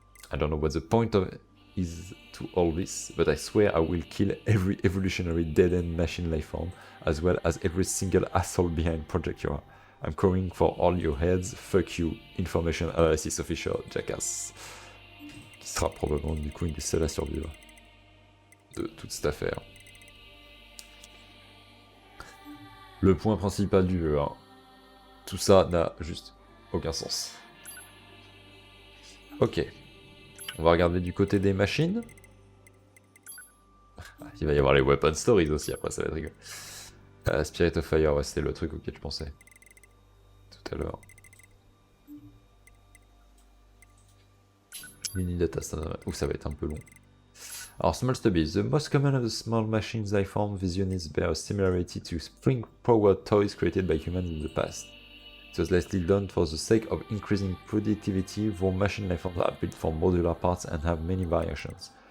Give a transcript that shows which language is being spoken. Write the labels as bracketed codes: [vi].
[en] I don't know what the point of is to all this, but I swear I will kill every evolutionary dead-end machine lifeform, as well as every single asshole behind Project Eura. I'm coming for all your heads, fuck you, Information Analysis Official, Jackass. [fr] Qui sera probablement du coup une des seules à survivre de toute cette affaire. Le point principal du jeu, hein. Tout ça n'a juste aucun sens. Ok. On va regarder du côté des machines. Il va y avoir les Weapon Stories aussi, après ça va être rigolo. Spirit of Fire, ouais, c'était le truc auquel je pensais. Tout à l'heure. Mini data, ça va être un peu long. Alors, small stubbies. [en] The most common of the small machines life form, these units bear a similarity to spring-powered toys created by humans in the past. It was likely done for the sake of increasing productivity, though machine life forms are built for modular parts and have many variations.